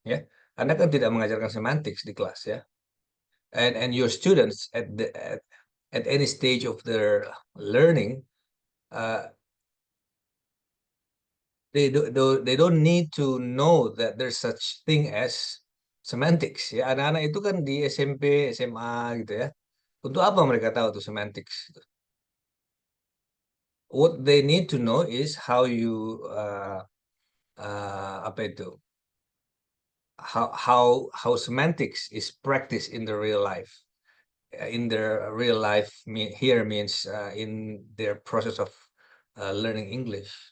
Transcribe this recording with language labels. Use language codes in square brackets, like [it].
[id] Ya, Anda kan tidak mengajarkan semantics di kelas ya. [en] And your students at any stage of their learning, they don't need to know that there's such thing as semantics ya. [id] Anak-anak itu kan di SMP, SMA gitu ya. Untuk apa mereka tahu tuh semantics? [en] What they need to know is how you [id] apa itu? [en] How semantics is practiced in the real life. In their real life here means in their process of learning English.